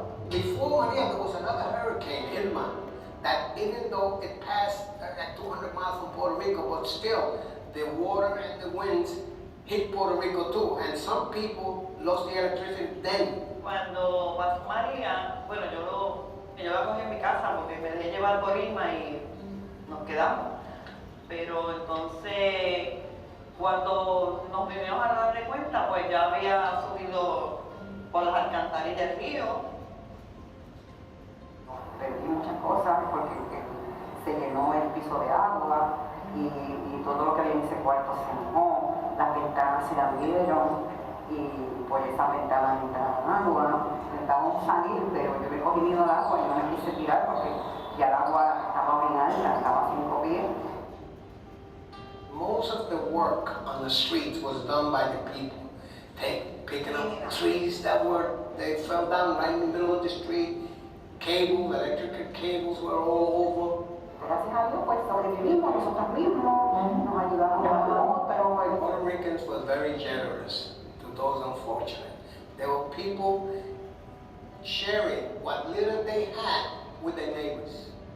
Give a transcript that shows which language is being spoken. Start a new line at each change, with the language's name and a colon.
English: Before Maria, there was another hurricane, Irma, that even though it passed at 200 miles from Puerto Rico, but still, the water and the winds hit Puerto Rico too, and some people lost the electricity then.
Spanish: Cuando pasó María, bueno, yo la cogí en mi casa porque me dejé llevar por Irma y nos quedamos. Pero entonces, cuando nos vinimos a darle cuenta, pues ya había subido por las alcantarillas del río. Perdí muchas cosas porque se llenó el piso de agua y todo lo que había en ese cuarto se mojó, las ventanas se abrieron y por esa ventana entraba agua. Intentábamos salir, pero yo me cogí miedo al agua y no me quise tirar porque ya el agua estaba bien alta, estaba a 5 pies.
English: Most of the work on the streets was done by the people, picking up trees they fell down right in the middle of the street. Cables, electrical cables were all over.
Spanish: Gracias a Dios, pues sobrevivimos nosotros mismos, nos ayudamos a otros.
English: Puerto Ricans were very generous to those unfortunate. There were people sharing what little they had with their neighbors.